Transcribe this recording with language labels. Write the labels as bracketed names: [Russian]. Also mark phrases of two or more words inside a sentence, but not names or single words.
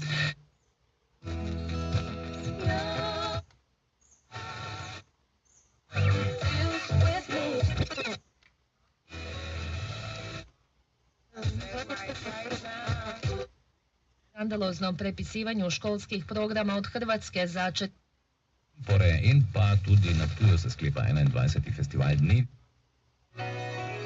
[Croatian] Skandaloznom prepisivanju školskih programa od Hrvatske za [Slovenian] In pa tudi na Ptuju se sklepa 21. festival dni.